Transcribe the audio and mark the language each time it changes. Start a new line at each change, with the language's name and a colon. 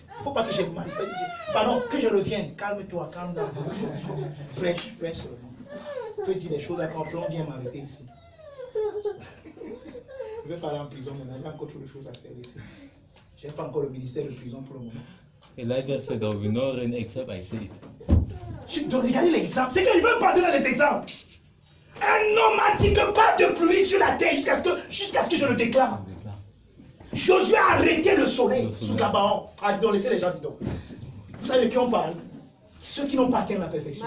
French: Faut pas que j'ai mal. Pardon, que je revienne. Calme-toi, calme-toi. Prêche, prêche seulement. Je peux dire des choses à quand on vient m'arrêter ici. Je vais parler en prison maintenant. Il y a encore trop de choses à faire ici. Je n'ai pas encore le ministère de prison pour le moment.
English: Elijah said there will be no rain except I say it.
French: Je dois regarder l'exemple. C'est que je veux parler dans les exemples. Un homme a dit que pas de pluie sur la terre jusqu'à ce que je le déclare. On déclare. Josué a arrêté le soleil Le sous soleil. Gabaon. Ah, dis donc, laissez les gens, dis donc. Vous savez de qui on parle? Ceux qui n'ont pas atteint la perfection.